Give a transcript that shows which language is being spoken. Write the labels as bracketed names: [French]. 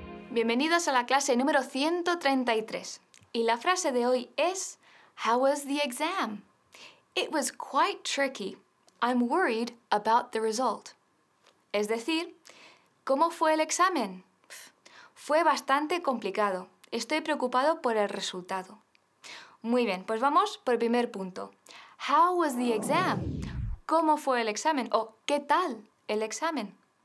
[Spanish] Bienvenidos a la clase número 133. Y la frase de hoy es [English] How was the exam? It was quite tricky. I'm worried about the result. [Spanish] Es decir, ¿cómo fue el examen? Fue bastante complicado. Estoy preocupado por el resultado. Muy bien, pues vamos por el primer punto. [English] How was the exam? [Spanish] ¿Cómo fue el examen? O ¿qué tal el examen?